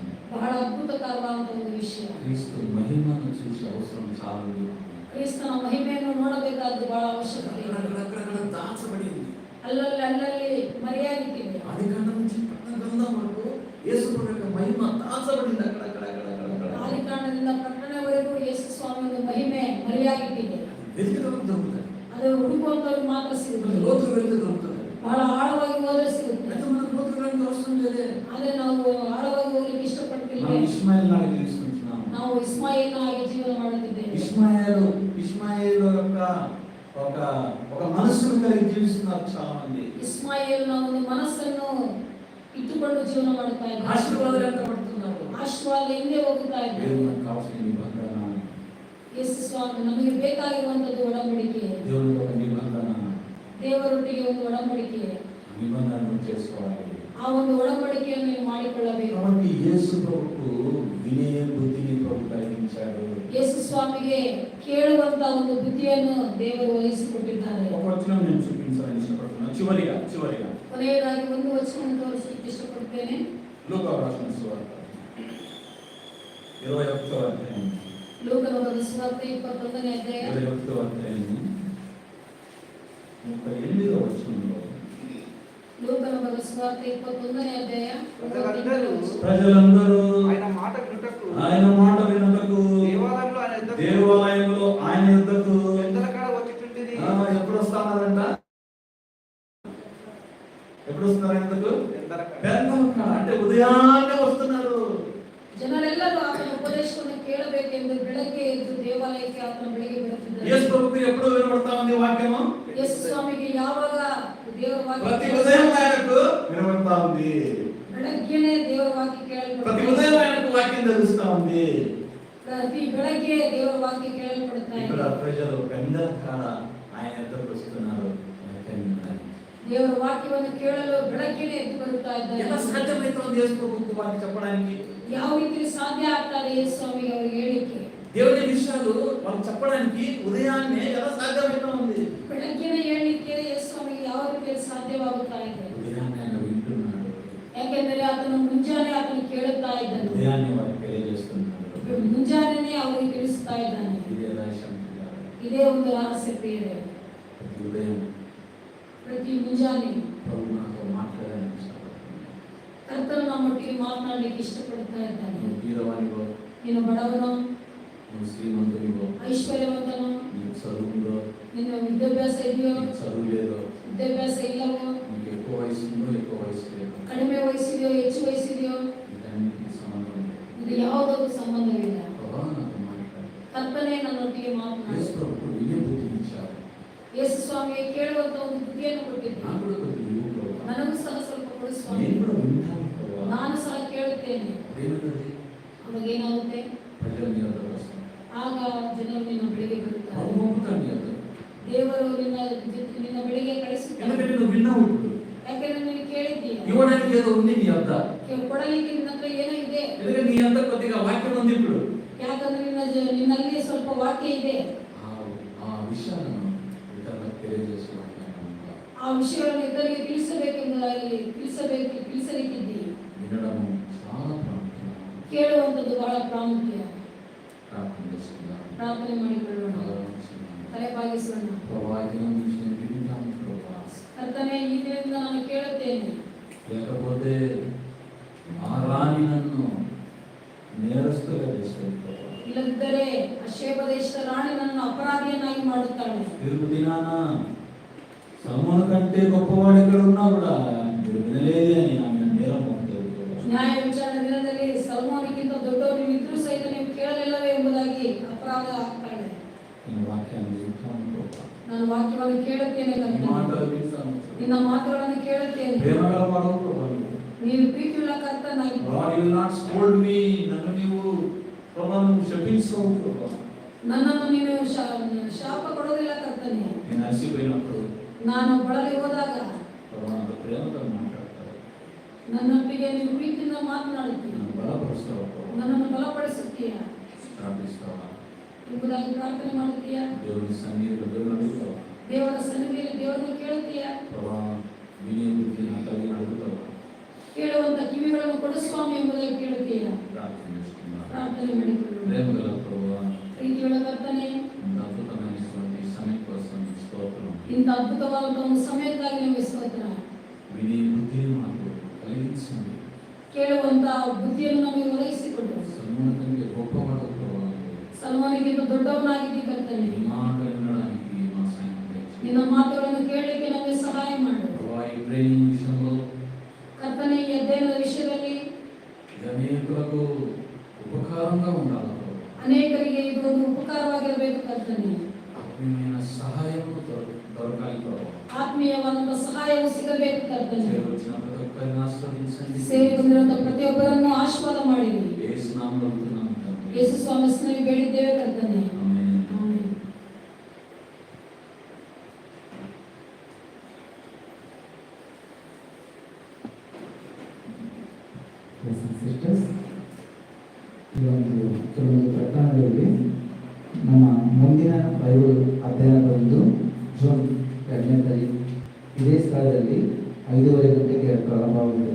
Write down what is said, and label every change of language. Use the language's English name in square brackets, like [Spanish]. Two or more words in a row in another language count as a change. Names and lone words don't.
[Kannada] ಬಹಳ ಅದ್ಭುತಕರವಾದ ಒಂದು ವಿಷಯ. [Telugu] క్రీస్తు మహిమను చూసే అవసరం చాలా ఉంది. [Kannada] ಕ್ರಿಸ್ತನ ಮಹಿಮೆಯನ್ನು ನೋಡಬೇಕಾದ್ದು ಬಹಳ ಅವಶ್ಯಕತೆ ಇದೆ. [Telugu] అక్కడక్కడ దాచబడింది. [Kannada] ಅಲ್ಲಲ್ಲಿ ಮರೆಯಾಗಿಟ್ಟಿದೆ. [Telugu] ఆదికాండం నుంచి ప్రకటన గ్రంథం వరకు యేసు ప్రభు యొక్క మహిమ దాచబడింది అక్కడక్కడ. [Kannada] ಆದಿಕಾಂಡ ಪಟ್ಟಣದಿಂದ ಪಟ್ಟಣವರೆಗೂ ಯೇಸು ಸ್ವಾಮಿ ಒಂದು ಮಹಿಮೆ ಮರೆಯಾಗಿಟ್ಟಿದೆ. [Telugu] వెతికినప్పుడు దొరుకుతుంది, [Kannada] ಅದು ಹುಡುಕುವಂತವ್ರಿಗೆ ಮಾತ್ರ ಸಿಗುತ್ತೆ. [Telugu] లోతుకు వెళ్తే దొరుకుతుంది. [Kannada] ಬಹಳ ಆಳವಾಗಿ ಹೋದ್ರೆ ಸಿಗುತ್ತೆ. [Telugu] అయితే మనకు లోతుకు వెళ్ళడం అవసరం లేదే. [Kannada] ಆದ್ರೆ ನಾವು ಆಳವಾಗಿ ಹೋಗ್ಲಿಕ್ಕೆ ಇಷ್ಟಪಡ್ತಿಲ್ಲ. [Telugu] మనం ఇష్మాయేల్ లాగా జీవిస్తున్నాం. [Kannada] ನಾವು ಇಸ್ಮಾಯಿಲ್ನ ಹಾಗೆ ಜೀವನ ಮಾಡುತ್ತಿದ್ದೇವೆ. [Telugu] ఇష్మాయేలు యొక్క ఒక మనస్సును కలిగి జీవిస్తున్నారు చాలా మంది. [Kannada] ಇಸ್ಮಾಯಿಲ್ನ ಒಂದು ಮನಸ್ಸನ್ನು ಇಟ್ಟುಕೊಂಡು ಜೀವನ ಮಾಡ್ತಾ ಇದ್ದಾರೆ. [Telugu] ఆశీర్వాదాలు ఎంత పడుతున్నారు. [Kannada] ಆಶೀರ್ವಾದ ಹಿಂದೆ ಹೋಗುತ್ತಾ ಇದ್ದಾರೆ. [Telugu] దేవునికి కావాల్సిన నిబంధన, [Kannada] ಯೇಸು ಸ್ವಾಮಿ ನಮಗೆ ಬೇಕಾಗಿರುವಂತದ್ದು ಒಡಂಬಡಿಕೆ. [Telugu] దేవునికి ఒక నిబంధన, [Kannada] ದೇವರೊಟ್ಟಿಗೆ ಒಂದು ಒಡಂಬಡಿಕೆ, [Telugu] నిబంధనను చేసుకోవాలి. [Kannada] ಆ ಒಂದು ಒಡಂಬಡಿಕೆಯನ್ನು ನೀವು ಮಾಡಿಕೊಳ್ಳಬೇಕು. [Telugu] కాబట్టి యేసు ప్రభుకు వినే బుద్ధిని ప్రభు కలిగించాడు. [Kannada] ಯೇಸು ಸ್ವಾಮಿಗೆ ಕೇಳುವಂತ ಒಂದು ಬುದ್ಧಿಯನ್ನು ದೇವರು ವಹಿಸಿಕೊಟ್ಟಿದ್ದಾರೆ. [Telugu] ఒక వచనం నేను చూపించాలని ఇష్టపడుతున్నాను. చివరిగా [Kannada] ಕೊನೆಯದಾಗಿ ಒಂದು ವಚನವನ್ನು ತೋರಿಸಲಿಕ್ಕೆ ಇಷ್ಟಪಡ್ತೇನೆ. [Telugu] లూకా రాసిన సువార్త 21వ అధ్యాయం. [Kannada] ಲೂಕನ ಬರೆದ ಸುವಾರ್ತೆ 21ನೇ ಅಧ್ಯಾಯ [Telugu] 21వ అధ్యాయం 38వ వచనంలో [Kannada] ಲೂಕನ ಬರೆದ ಸುವಾರ್ತೆ 21ನೇ ಅಧ್ಯಾಯ [Telugu] ప్రజలందరూ ఆయన మాట వినుటకు దేవాలయంలో ఆయన యొద్దకు పెద్దల కాడ వచ్చిచుండిరి. ఎప్పుడు వస్తున్నారంట? ఎప్పుడు వస్తున్నారు? ఎందుకు? పెద్దల కాడ అంటే ఉదయాన్నే వస్తున్నారు. [Kannada] ಜನರೆಲ್ಲರೂ ಆತನ ಉಪದೇಶವನ್ನು ಕೇಳಬೇಕೆಂದು ಬೆಳಗ್ಗೆ ಎದ್ದು ದೇವಾಲಯಕ್ಕೆ ಆತನ ಬೆಳಗ್ಗೆ ಬರುತ್ತಿದ್ದಾರೆ. [Telugu] యేసు ప్రభువుకి ఎప్పుడు వినబడతా ఉంది వాక్యము? [Kannada] ಯೇಸು ಸ್ವಾಮಿಗೆ ಯಾವಾಗ ದೇವರ [Telugu] ప్రతి [Kannada] ವಾಕ್ಯ [Telugu] ఉదయం ఆయనకు వినబడతా ఉంది. [Kannada] ಬೆಳಗ್ಗೆನೇ ದೇವರ ವಾಕ್ಯ [Telugu] ప్రతి [Kannada] ಕೇಳಲ್ಪಡುತ್ತದೆ. [Telugu] ఉదయం ఆయనకు వాక్యం తెలుస్తా ఉంది. [Kannada] ಪ್ರತಿ ಬೆಳಗ್ಗೆ ದೇವರ ವಾಕ್ಯ ಕೇಳಲ್ಪಡುತ್ತಾ [Telugu] ఇక్కడ [Kannada] ಇದೆ. [Telugu] ప్రజలు పెద్దల కాడ ఆయన ఎద్దకు వస్తున్నారు. [Kannada] ದೇವರ ವಾಕ್ಯವನ್ನು ಕೇಳಲು ಬೆಳಗ್ಗೆನೇ ಎದ್ದು ಬರುತ್ತಾ [Telugu] ఎలా [Kannada] ಇದ್ದಾರೆ. [Telugu] సాధ్యమవుతుంది యేసు ప్రభువుకు వాక్యం చెప్పడానికి? [Kannada] ಯಾವ ರೀತಿ ಸಾಧ್ಯ ಆಗ್ತಾರೆ ಯೇಸು ಸ್ವಾಮಿಗೆ ಅವರಿಗೆ ಹೇಳಿಕೆ? [Telugu] దేవుని విషయాలు వాళ్ళు చెప్పడానికి ఉదయాన్నే ఎలా సాధ్యమవుతా ఉంది? [Kannada] ಬೆಳಗ್ಗೆನೇ ಹೇಳಲಿಕ್ಕೆ ಯೇಸು ಸ್ವಾಮಿಗೆ ಯಾವ ರೀತಿಯಲ್ಲಿ ಸಾಧ್ಯವಾಗುತ್ತಾ ಇದೆ? [Telugu] ఉదయాన్నే ఆయన వింటున్నాడు. [Kannada] ಯಾಕೆಂದರೆ ಆತನು ಮುಂಜಾನೆ ಆತನು ಕೇಳುತ್ತಾ ಇದ್ದನು. [Telugu] ఉదయాన్నే వారికి తెలియజేస్తున్నాడు. [Kannada] ಮುಂಜಾನೆನೇ ಅವರಿಗೆ ತಿಳಿಸುತ್ತಾ ಇದ್ದಾನೆ. [Telugu] ఇదే రహస్యం పిల్లలు. [Kannada] ಇದೇ ಒಂದು ರಹಸ್ಯ ಪ್ರಿಯರೇ. [Telugu] ప్రతి ఉదయం [Kannada] ಪ್ರತಿ ಮುಂಜಾನೆ [Telugu] ప్రభు మనతో మాట్లాడాలని ఇష్టపడుతున్నాడు. [Kannada] ಕರ್ತನು ನಮ್ಮೊಟ್ಟಿಗೆ ಮಾತನಾಡಲಿಕ್ಕೆ ಇಷ್ಟಪಡ್ತಾ ಇದ್ದಾನೆ. [Telugu] నువ్వు బీదవానివో, [Kannada] ನೀನು ಬಡವನೋ, [Telugu] నువ్వు శ్రీమంతునివో, [Kannada] ಐಶ್ವರ್ಯವಂತನೋ, [Telugu] నీకు చదువు ఉందో, [Kannada] ನಿನ್ನ ವಿದ್ಯಾಭ್ಯಾಸ ಇದೆಯೋ, [Telugu] నీకు చదువు లేదో, [Kannada] ವಿದ್ಯಾಭ್ಯಾಸ ಇಲ್ಲವೋ, [Telugu] నీకు ఎక్కువ వయసు ఉందో ఎక్కువ వయసు లేదో, [Kannada] ಕಡಿಮೆ ವಯಸ್ಸಿದೆಯೋ ಹೆಚ್ಚು ವಯಸ್ಸಿದೆಯೋ, [Telugu] వీటన్నిటికీ సంబంధం లేదు. [Kannada] ಇದು ಯಾವುದಕ್ಕೂ ಸಂಬಂಧವಿಲ್ಲ. [Telugu] ప్రభా నాతో మాట్లాడు. [Kannada] ಕರ್ತನೇ ನನ್ನೊಟ್ಟಿಗೆ యేసు ಮಾತನಾಡು. [Telugu] ప్రభు వినే బుద్ధిని ఇచ్చాడు. [Kannada] ಯೇಸು ಸ್ವಾಮಿಗೆ ಕೇಳುವಂತ ಒಂದು ಬುದ್ಧಿಯನ್ನು [Telugu] నాకు [Kannada] ಕೊಟ್ಟಿದ್ದಾನೆ. [Telugu] కూడా కొద్ది ఇవ్వు ప్రభా. [Kannada] ನನಗೂ ಸಹ ಸ್ವಲ್ಪ ಕೊಡು ಸ್ವಾಮಿ. [Telugu] నేను కూడా వింటాను ప్రభా. [Kannada] ನಾನು ಸಹ ಕೇಳುತ್ತೇನೆ. [Telugu] ఏమిటది? [Kannada] ಅವಾಗ ಏನಾಗುತ್ತೆ? [Telugu] ప్రజలు నీ వద్దకు వస్తారు. [Kannada] ಆಗ ಜನರು ನಿನ್ನ ಬಳಿಗೆ ಬರುತ್ತಾರೆ. [Telugu] ప్రభు పంపుతాడు నీ వద్దకు. [Kannada] ದೇವರು ನಿನ್ನ ಬಳಿಗೆ ಕಳಿಸುತ್ತಾರೆ. [Telugu] ఎందుకంటే నువ్వు విన్నావు ఇప్పుడు. [Kannada] ಯಾಕೆಂದ್ರೆ ನೀನು ಕೇಳಿದ್ದೀಯ. [Telugu] ఇవ్వడానికి ఏదో ఉంది నీ వద్ద. [Kannada] ಕೊಡಲಿಕ್ಕೆ ನಿನ್ನ ಹತ್ರ ಏನೋ ಇದೆ. [Telugu] ఎందుకంటే నీ అంతా కొద్దిగా వాక్యం ఉంది ఇప్పుడు. [Kannada] ಯಾಕಂದ್ರೆ ನಿನ್ನಲ್ಲಿ ಸ್ವಲ್ಪ ವಾಕ್ಯ ಇದೆ. [Telugu] ఆ విషయాలను ఇతరులకు తెలియజేసుకోవాలి. [Kannada] ಆ ವಿಷಯಗಳನ್ನು ಇತರರಿಗೆ ತಿಳಿಸಬೇಕೆಂಬುದಾಗಿ ತಿಳಿಸಲಿಕ್ಕಿದ್ದೀಯ. [Telugu] వినడము చాలా ప్రాముఖ్యం. [Kannada] ಕೇಳುವಂಥದ್ದು ಬಹಳ ಪ್ರಾಮುಖ್ಯ. [Telugu] ప్రార్థన చేసుకుందాం. [Kannada] ಪ್ರಾರ್ಥನೆ ಮಾಡಿಕೊಳ್ಳೋಣ. ತಲೆಬಾಗಿಸೋಣ. [Telugu] ప్రభా ఈ దినం నుంచి నేను వింటాను ప్రభా. [Kannada] ಕರ್ತನೇ, ಈ ದಿನದಿಂದ ನಾನು ಕೇಳುತ್ತೇನೆ. [Telugu] లేకపోతే ఆ రాణి నన్ను నేరస్తుగా చేసేది ప్రభా. [Kannada] ಇಲ್ಲದಿದ್ದರೆ ಅಶೇಬ ದೇಶದ ರಾಣಿ ನನ್ನನ್ನು ಅಪರಾಧಿಯನ್ನಾಗಿ ಮಾಡುತ್ತಾಳೆ. [Telugu] తీర్పు దినాన సల్మాన్ కంటే గొప్పవాడు ఇక్కడ ఉన్నా కూడా మీరు వినలేదే అని ఆమె నేరం మోపుతారు. [Kannada] ನ್ಯಾಯ ವಿಚಾರಣೆ ದಿನದಲ್ಲಿ ಸಲ್ಮಾನಿಗಿಂತ ದೊಡ್ಡವರು ಇದ್ರೂ ಸಹಿತ ನೀವು ಕೇಳಲಿಲ್ಲವೇ ಎಂಬುದಾಗಿ ಅಪರಾಧ ಆಗ್ತಾಳೆ. [Telugu] నేను వాక్యాన్ని వింటాను ప్రభా. [Kannada] ನಾನು ವಾಕ್ಯವನ್ನು ಕೇಳುತ್ತೇನೆ [Telugu] నీ [Kannada] ಕರ್ತನೇ. [Telugu] మాటలు వింటాను. [Kannada] ನಿನ್ನ ಮಾತುಗಳನ್ನು ಕೇಳುತ್ತೇನೆ. [Telugu] ప్రేమగల వాడవు ప్రభా. [Kannada] ನೀನು ಪ್ರೀತಿಯುಳ್ಳ ಕರ್ತನಾಗಿ [English] God will not scold me. [Telugu] నన్ను నీవు ప్రభా నువ్వు శపించవు ప్రభా. [Kannada] ನನ್ನನ್ನು ನೀನು ಶಾಪ ಕೊಡೋದಿಲ್ಲ ಕರ್ತನೇ. [Telugu] నేను అలసిపోయినప్పుడు [Kannada] ನಾನು ಬಳಲಿ ಹೋದಾಗ [Telugu] ప్రభా నాతో ప్రేమతో మాట్లాడతావు. [Kannada] ನನ್ನೊಟ್ಟಿಗೆ ನೀನು ಪ್ರೀತಿಯಿಂದ ಮಾತನಾಡುತ್ತೀಯ. [Telugu] నన్ను బలపరుస్తావు ప్రభా. [Kannada] ನನ್ನನ್ನು ಬಲಪಡಿಸುತ್ತೀಯ [Telugu] ప్రార్థిస్తావా? [Kannada] ಎಂಬುದಾಗಿ ಪ್ರಾರ್ಥನೆ ಮಾಡುತ್ತೀಯ. [Telugu] దేవుని సన్నిధిలో దేవుని అడుగుతావా? [Kannada] ದೇವರ ಸನ್ನಿಧಿಯಲ್ಲಿ ದೇವರನ್ನು ಕೇಳುತ್ತೀಯ. [Telugu] ప్రభా వినే బుద్ధి నా కలిగి అడుగుతావా? [Kannada] ಕೇಳುವಂತ ಕಿವಿಗಳನ್ನು ಕೊಡು ಸ್ವಾಮಿ ಎಂಬುದಾಗಿ ಕೇಳುತ್ತೀಯ. [Telugu] ప్రార్థన చేసుకుందాం. [Kannada] ಪ್ರಾರ್ಥನೆ ಮಾಡಿಕೊಳ್ಳೋಣ. [Telugu] ప్రేమగల ప్రభా [Kannada] ಪ್ರೀತಿಯುಳ್ಳ ಕರ್ತನೇ, [Telugu] ఇంత అద్భుతమైనటువంటి సమయం కోసం స్తోత్రం. [Kannada] ಇಂಥ ಅದ್ಭುತವಾದ ಒಂದು ಸಮಯಕ್ಕಾಗಿ ನಿಮಗೆ ಸ್ತೋತ್ರ. [Telugu] వినే బుద్ధిని మాకు కలిగించండి. [Kannada] ಕೇಳುವಂತ ಬುದ್ಧಿಯನ್ನು ನಮಗೆ ಒದಗಿಸಿಕೊಡು. [Telugu] సన్మాన కంటే గొప్పవాడు ప్రభా. [Kannada] ಸಲ್ಮಾನಿಗಿಂತ ದೊಡ್ಡವನಾಗಿದ್ದಿ ಕರ್ತನೆ. [Telugu] నీ మాట వినడానికి మా సాయం దయచేయి. [Kannada] ನಿನ್ನ ಮಾತುಗಳನ್ನು ಕೇಳಲಿಕ್ಕೆ ನಮಗೆ ಸಹಾಯ ಮಾಡು. [Telugu] ప్రభువా, ఈ ట్రైనింగ్ విషయంలో [Kannada] ಕರ್ತನೆ, ಈ ಅಧ್ಯಯನದ ವಿಷಯದಲ್ಲಿ [Telugu] ఇది అనేకులకు ఉపకారంగా ఉండాలి. [Kannada] ಅನೇಕರಿಗೆ ಇದು ಒಂದು ಉಪಕಾರವಾಗಿರಬೇಕು ಕರ್ತನೆ. [Telugu] ఆత్మీయమైన సహాయం దొరకాలి ప్రభు. [Kannada] ಆತ್ಮೀಯವಾದಂತಹ ಸಹಾಯವು ಸಿಗಬೇಕು ಕರ್ತನೆ. [Telugu] వచ్చిన ప్రతి ఒక్కరిని ఆశీర్వదించండి. [Kannada] ಸೇರಿ ಬಂದಿರುವಂತಹ ಪ್ರತಿಯೊಬ್ಬರನ್ನು ಆಶೀರ್ವಾದ ಮಾಡಿರಿ. [Telugu] యేసు నామములో అడుగుతున్నాము తండ్రి. [Kannada] ಯೇಸು ಸ್ವಾಮಿ ಹೆಸರಿನಲ್ಲಿ ಬೇಡಿದ್ದೇವೆ ಕರ್ತನೆ. ಆಮೆನ್. ಆಮೆನ್. ಸಿಸ್ಟರ್ಸ್, ಈ ಒಂದು ಕೆಲವೊಂದು ಪ್ರಕರಣಗಳಲ್ಲಿ ನಮ್ಮ ಮುಂದಿನ ಬೈಬಲ್ ಅಧ್ಯಯನದೊಂದು ಜೂನ್ 2ನೇ ತಾರೀಕು ಇದೇ ಸ್ಥಳದಲ್ಲಿ 5:30 ಗಂಟೆಗೆ ಪ್ರಾರಂಭವಾಗುತ್ತದೆ.